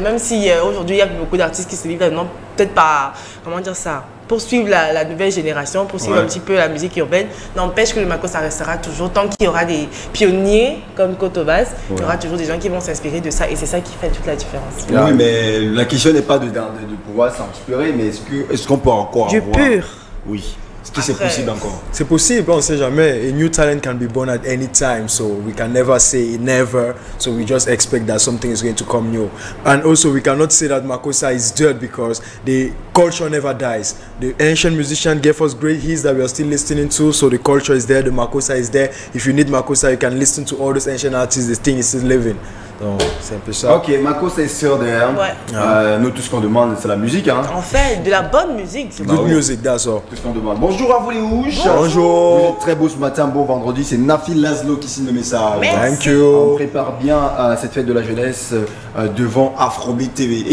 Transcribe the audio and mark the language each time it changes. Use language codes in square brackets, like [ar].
[fr] Même si aujourd'hui il y a beaucoup d'artistes qui se livrent maintenant, peut-être pas, comment dire ça, poursuivre la nouvelle génération, poursuivre un petit peu la musique urbaine, n'empêche que le Makossa restera toujours, tant qu'il y aura des pionniers comme Kotobas, il y aura toujours des gens qui vont s'inspirer de ça et c'est ça qui fait toute la différence. Oui, mais la question n'est pas de pouvoir s'inspirer, mais est-ce qu'on peut encore du avoir... pur. Oui. Est-ce que c'est possible encore? C'est possible, on ne sait jamais. [en] A new talent can be born at any time, so we can never say never. So we just expect that something is going to come new. And also we cannot say that Makossa is dead because the culture never dies. The ancient musician gave us great hits that we are still listening to, so the culture is there, the Makossa is there. If you need Makossa, you can listen to all those ancient artists, the thing is still living. [fr] Donc c'est un peu ça. Ok, Makossa est sûr derrière. Nous, tout ce qu'on demande, c'est la musique. Hein. En fait, de la bonne musique. [en] Good music, that's all. [fr] Tout ce qu'on demande. Bonjour à vous les Houches. Bonjour. Vous êtes très beau ce matin, beau vendredi. C'est Nafi Laszlo qui signe le message. [en] Thank you. [fr] On prépare bien cette fête de la jeunesse devant Afrobeat TV.